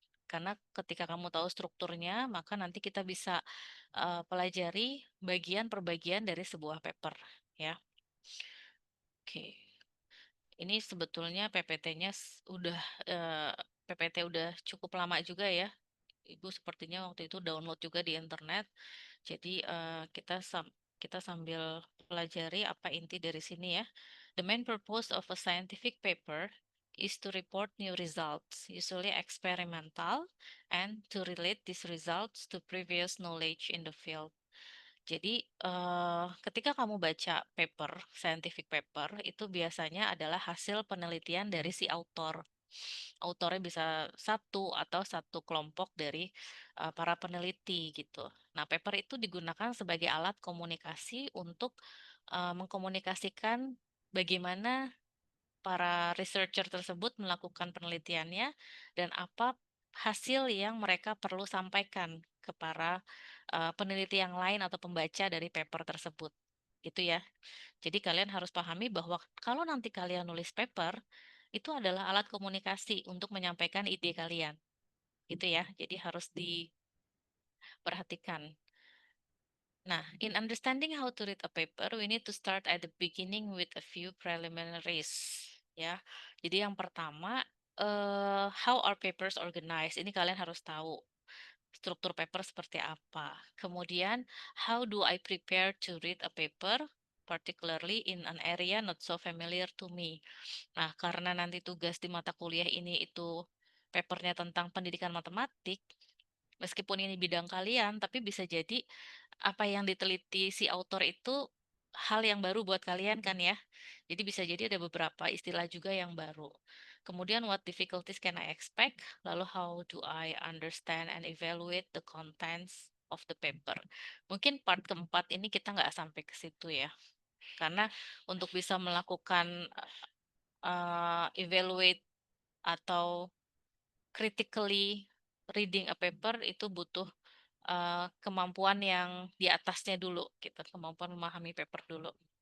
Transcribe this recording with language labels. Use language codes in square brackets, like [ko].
[id] Karena ketika kamu tahu strukturnya, maka nanti kita bisa pelajari bagian per bagian dari sebuah paper, ya. Oke. Ini sebetulnya PPT-nya udah PPT udah cukup lama juga ya. Ibu sepertinya waktu itu download juga di internet. Jadi kita sambil pelajari apa inti dari sini ya. [en] The main purpose of a scientific paper is to report new results, usually experimental, and to relate these results to previous knowledge in the field. [id] Jadi, ketika kamu baca paper, scientific paper, itu biasanya adalah hasil penelitian dari si autor. Autornya bisa satu atau satu kelompok dari para peneliti gitu. Nah, paper itu digunakan sebagai alat komunikasi untuk mengkomunikasikan bagaimana para researcher tersebut melakukan penelitiannya dan apa hasil yang mereka perlu sampaikan ke para peneliti yang lain atau pembaca dari paper tersebut. Gitu ya. Jadi kalian harus pahami bahwa kalau nanti kalian nulis paper, itu adalah alat komunikasi untuk menyampaikan ide kalian. Gitu ya. Jadi harus diperhatikan. [en] Nah, in understanding how to read a paper, we need to start at the beginning with a few preliminaries. [id] Ya, jadi yang pertama, [en] how are papers organized? [id] Ini kalian harus tahu struktur paper seperti apa. Kemudian, [en] how do I prepare to read a paper, particularly in an area not so familiar to me. [id] Nah, karena nanti tugas di mata kuliah ini itu papernya tentang pendidikan matematik, meskipun ini bidang kalian, tapi bisa jadi apa yang diteliti si autor itu hal yang baru buat kalian kan ya. Jadi bisa jadi ada beberapa istilah juga yang baru. Kemudian [en] what difficulties can I expect? [id] Lalu [en] how do I understand and evaluate the contents of the paper? [id] Mungkin part keempat ini kita nggak sampai ke situ ya. Karena untuk bisa melakukan evaluate atau [en] critically reading a paper [id] itu butuh kemampuan yang di atasnya dulu, gitu, kemampuan memahami paper dulu.